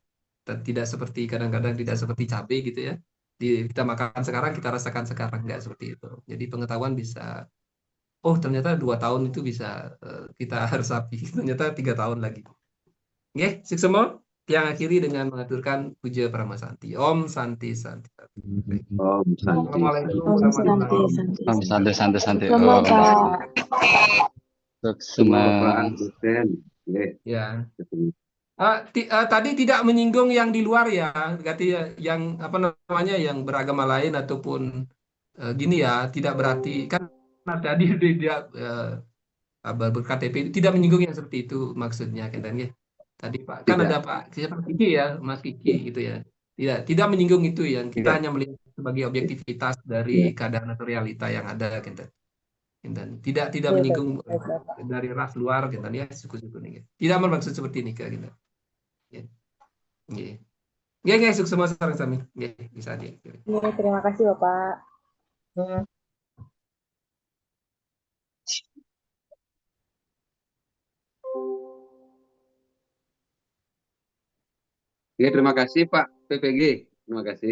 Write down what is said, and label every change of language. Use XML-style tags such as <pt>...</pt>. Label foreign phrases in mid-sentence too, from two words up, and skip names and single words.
<id>Tidak seperti kadang-kadang tidak seperti cabai gitu ya. Kita makan sekarang, kita rasakan sekarang, nggak seperti itu. Jadi pengetahuan bisa, oh ternyata 2 tahun itu bisa kita resapi, ternyata 3 tahun lagi. Oke, semua yang akhiri dengan mengaturkan puja</id> <sa>Parama Santi. Om Santi Santi. Om Santi.</sa> <ar>Assalamualaikum</ar> <sa>Om</sa> <ar>warahmatullahi</ar> <sa>Santi Om Santi Santi Santi.</sa> <id>Sama Pak. Semua Semua. Pak dosen. Ya. Tadi tidak menyinggung yang di luar ya, berarti yang apa namanya, yang beragama lain ataupun gini ya, tidak berarti kan tadi dia berKTP tidak menyinggung yang seperti itu maksudnya kan ya. Tadi Pak kan ada Pak siapa Kiki ya, Mas Kiki gitu ya. Tidak menyinggung itu, yang kita hanya melihat sebagai objektivitas dari keadaan atau realita yang ada gitu. Dan tidak menyinggung dari ras luar gitu ya, suku-suku nih. Tidak bermaksud seperti ini gitu. Nggih. Nggih, sukses semua</id> <ban>sareng sami.</ban> <id>Nggih, bisa dia. Iya, terima kasih Bapak. Oke, terima kasih Pak PPG. Terima kasih.</id>